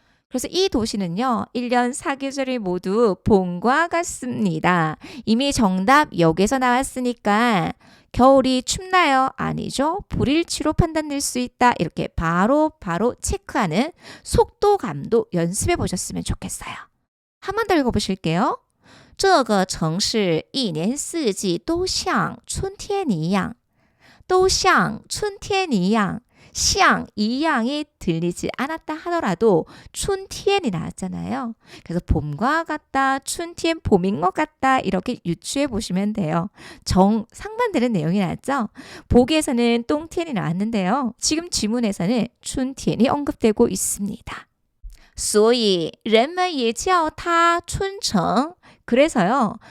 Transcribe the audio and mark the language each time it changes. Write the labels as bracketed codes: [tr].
[ko] 그래서 이 도시는요. 1년 4계절이 모두 봄과 같습니다. 이미 정답 여기서 나왔으니까 겨울이 춥나요? 아니죠. 불일치로 판단될 수 있다. 이렇게 바로 체크하는 속도감도 연습해 보셨으면 좋겠어요. 한 번 더 읽어보실게요. [zh] 这个城市一年四季都像春天一样都像春天一样像 [ko] 이양이 들리지 않았다 하더라도 춘티엔이 나왔잖아요. 그래서 봄과 같다, 춘티엔 봄인 것 같다 이렇게 유추해 보시면 돼요. 상반되는 내용이 나왔죠. 보기에서는 똥티엔이 나왔는데요. 지금 지문에서는 춘티엔이 언급되고 있습니다. [zh] 所以人们也叫它春城. [ko] 그래서요.